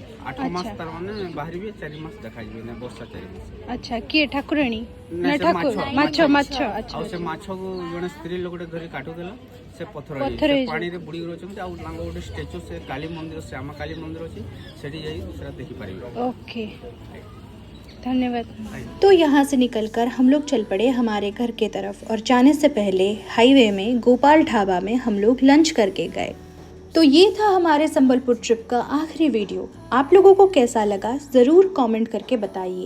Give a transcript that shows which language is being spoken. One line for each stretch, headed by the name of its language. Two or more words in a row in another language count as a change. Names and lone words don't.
Odia: 8 ମାସ ତାର ମାନେ ବାହାରିବେ, 4 ମାସ ଦେଖାଯିବେ ନା, ବର୍ଷା 4 ମାସ। ଆଚ୍ଛା, କିଏ ଠାକୁରାଣୀ ନା ନା ସେ ଠାକୁର? ମାଛ ମାଛ। ଆଉ ସେ ମାଛକୁ ଜଣେ ସ୍ତ୍ରୀ ଲୋକଟେ ଧରି କାଟୁଥିଲା, ସେ ପଥର ପଥର ହେଇଯାଇଛି। ହେଇଯିବ। ପାଣିରେ ବୁଡ଼ିକି ରହିଛନ୍ତି। ଆଉ ତାଙ୍କ ଗୋଟେ ଷ୍ଟାଚୁ ସେ କାଳୀ ମନ୍ଦିର, ଶ୍ୟାମା କାଳୀ ମନ୍ଦିର ଅଛି, ସେଠି ଯାଇ ସେଟା ଦେଖିପାରିବେ।
Hindi: ओके, धन्यवाद। तो यहाँ से निकलकर हम लोग चल पड़े हमारे घर के तरफ और जाने से पहले हाईवे में गोपाल ढाबा में हम लोग लंच करके गए। तो ये था हमारे संबलपुर ट्रिप का आखिरी वीडियो। आप लोगों को कैसा लगा ज़रूर कमेंट करके बताइए।